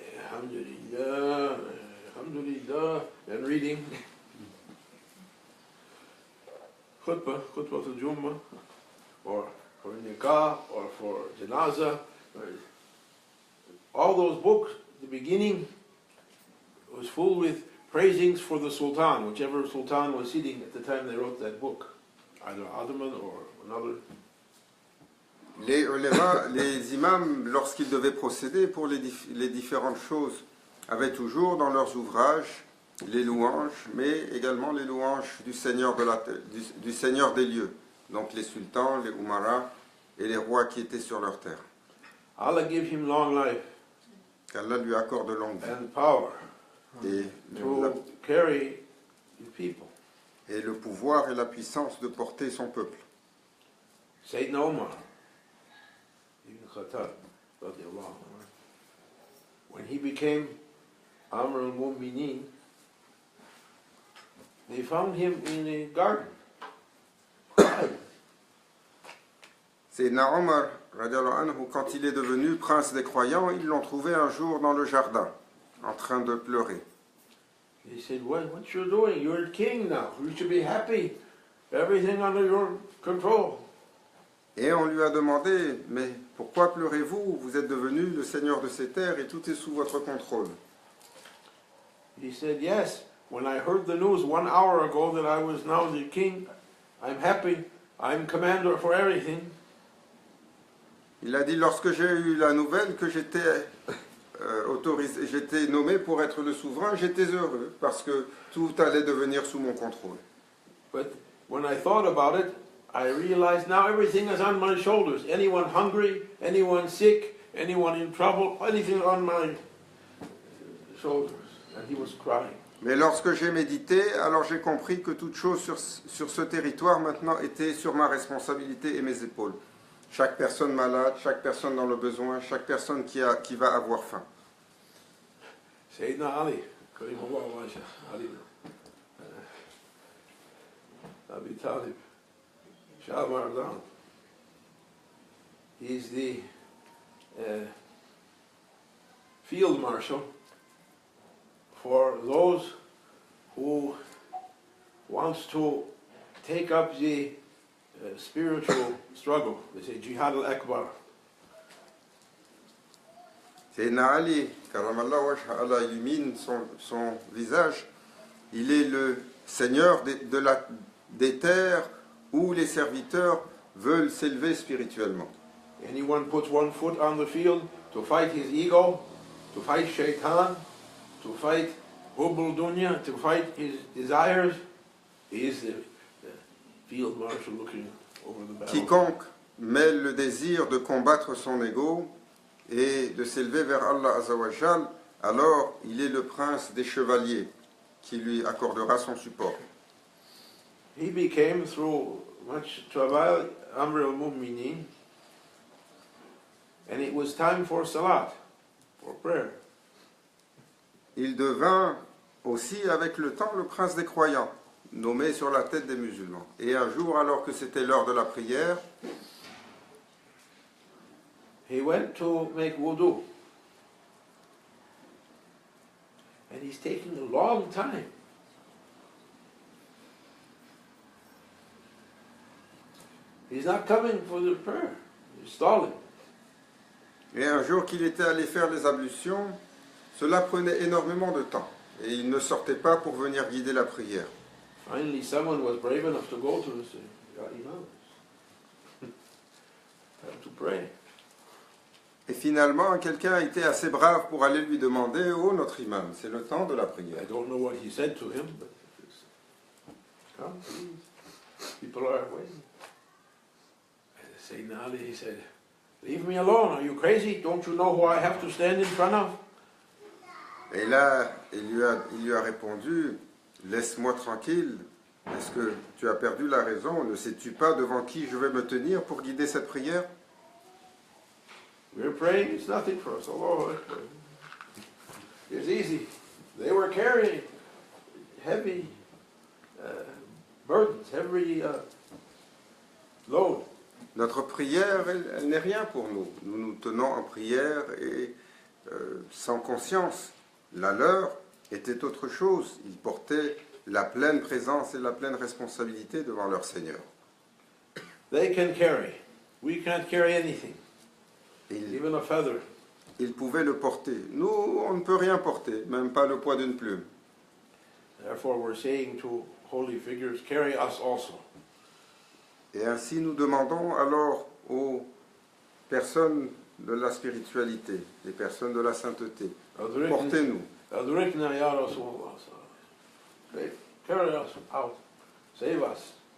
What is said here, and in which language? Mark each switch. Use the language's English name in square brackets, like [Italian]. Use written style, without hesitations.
[English] Alhamdulillah, Alhamdulillah, and reading khutbah al-Jummah, or for nikah, or for janazah. All those books, the beginning was full with praisings for the sultan, whichever sultan was sitting at the time they wrote that book, either Ottoman or another. [French] Les ulémas, les imams, lorsqu'ils devaient procéder pour les différentes choses, avaient toujours dans leurs ouvrages les louanges, mais également les louanges du Seigneur, du Seigneur des lieux, donc les sultans, les umaras et les rois qui étaient sur leur terre. [English] Allah give him long life [French] Qu'Allah lui accorde longue vie [English] and power [French] et [English] to carry the people. [French] et le pouvoir et la puissance de porter son peuple. [English] Sayyidina Umar ibn Khattab, radiallahu anhu, when he became Amr al-Mu'minin, they found him in a garden. [French] Sayyidina Omar, radiallahu anhu, quand il est devenu prince des croyants, ils l'ont trouvé un jour dans le jardin, en train de pleurer. [English] He said, what you doing? You're the king now. You should be happy. Everything under your control. [French] Et on lui a demandé, mais pourquoi pleurez-vous? Vous êtes devenu le seigneur de ces terres et tout est sous votre contrôle. [English] He said, yes, when I heard the news 1 hour ago that I was now the king, I'm happy, I'm commander for everything. [French] Il a dit, lorsque j'ai eu la nouvelle que j'étais autorisé, j'étais nommé pour être le souverain, j'étais heureux parce que tout allait devenir sous mon contrôle. [English] But when I thought about it, I realized now everything is on my shoulders. Anyone hungry, anyone sick, anyone in trouble, anything on my shoulders. And he was crying. [French] Mais lorsque j'ai médité, alors j'ai compris que toute chose sur ce territoire maintenant était sur ma responsabilité et mes épaules. Chaque personne malade, chaque personne dans le besoin, chaque personne qui va avoir faim. [English] Sayyidina Ali, Ali, Abi Talib, Shah Mardan. He's the field marshal for those who wants to take up the spiritual struggle. They say Jihad al-Akbar. [French] Sayyidina Ali, karamallah wajha, Allah illumine son visage, il est le seigneur des terres où les serviteurs veulent s'élever spirituellement. [English] Anyone puts one foot on the field to fight his ego, to fight shaitan, to fight hubbul dunya, to fight his desires, he is the field marshal looking over the battle. [French] Quiconque mêle le désir de combattre son ego et de s'élever vers Allah Azzawajal, alors il est le prince des chevaliers qui lui accordera son support. [English] He became, through much travail, Amr al-Mu'minin, and it was time for salat, for prayer. [French] Il devint aussi avec le temps le prince des croyants, nommé sur la tête des musulmans. Et un jour, alors que c'était l'heure de la prière, [English] He went to make wudu, and he's taking a long time. He's not coming for the prayer. He's stalling. [French] et un jour qu'il était allé faire les ablutions, cela prenait énormément de temps. Et il ne sortait pas pour venir guider la prière. [English] Finally, someone was brave enough to go to him and say, "Ya Imam, have to pray." [French] Et finalement, quelqu'un a été assez brave pour aller lui demander, oh notre imam, c'est le temps de la prière. [English] I don't know what he said to him, but it's, come, please. People are waiting. And Sayyidina Ali, he said, "Leave me alone. Are you crazy? Don't you know who I have to stand in front of?" [French] Et là, il lui a répondu, laisse-moi tranquille, est-ce que tu as perdu la raison? Ne sais-tu pas devant qui je vais me tenir pour guider cette prière? [English] We're praying, it's nothing for us. Allahu Akbar. It's easy. They were carrying heavy burdens, heavy load. [French] Notre prière, elle n'est rien pour nous. Nous nous tenons en prière et sans conscience. La leur était autre chose. Ils portaient la pleine présence et la pleine responsabilité devant leur Seigneur. [English] They can carry. We can't carry anything, [French] Ils, [English] even a feather. [French] ils pouvaient le porter. Nous, on ne peut rien porter, même pas le poids d'une plume. [English] Therefore, we're saying to holy figures, carry us also. [French] Et ainsi nous demandons alors aux personnes de la spiritualité, les personnes de la sainteté, portez-nous. [Arabic] Adrikna ya Rasulullah. [English] Okay, carry us out. Save us.